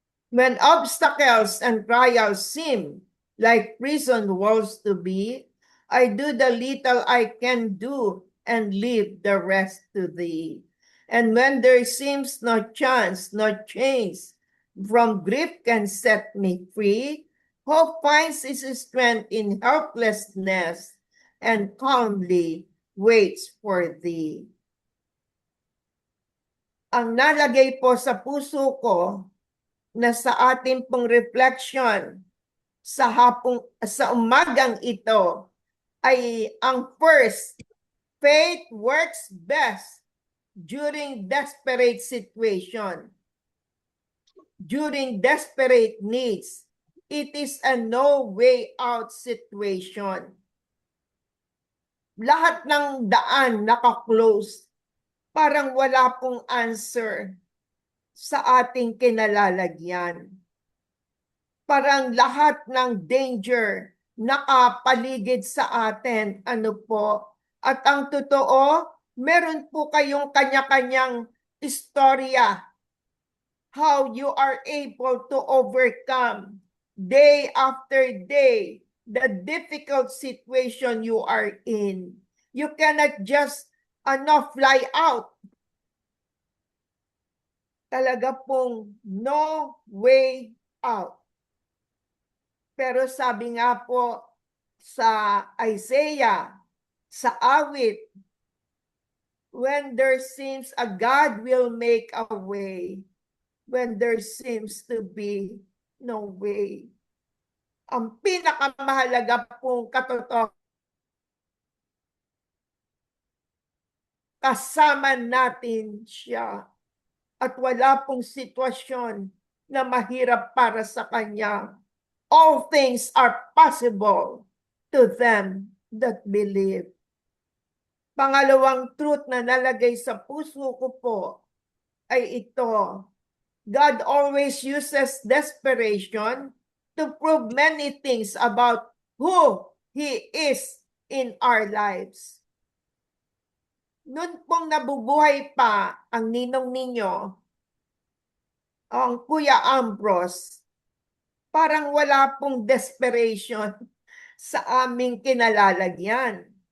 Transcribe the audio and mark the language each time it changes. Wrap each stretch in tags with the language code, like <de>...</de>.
<en>When obstacles and trials seem like prison walls to be, I do the little I can do and leave the rest to thee. And when there seems no chance, no change from grief can set me free, hope finds its strength in helplessness and calmly waits for thee.</en> <tl>Ang nalagay po sa puso ko na sa ating pong reflection sa umagang ito ay ang first,</tl> <en>faith works best during desperate situation. During desperate needs, it is a no way out situation.</en> <tl>Lahat ng daan naka-close. Parang wala pong answer sa ating kinalalagyan. Parang lahat ng danger nakapaligid sa atin. Ano po? At ang totoo, meron po kayong kanya-kanyang istorya.</tl> <en>How you are able to overcome day after day the difficult situation you are in. You cannot just fly out.</en> <tl>Talaga pong</tl> <en>no way out.</en> <tl>Pero sabi nga po sa Isaiah, sa awit,</tl> <en>when there seems a God will make a way, when there seems to be no way.</en> <tl>Ang pinakamahalaga pong katotohanan, kasama natin siya at wala pong sitwasyon na mahirap para sa kanya.</tl> <en>All things are possible to them that believe.</en> <tl>Pangalawang truth na nalagay sa puso ko po ay ito.</tl> <en>God always uses desperation to prove many things about who He is in our lives.</en> <tl>Noon pong nabubuhay pa ang ninong ninyo, ang Kuya Ambrose, parang wala pong desperation sa aming kinalalagyan.</tl>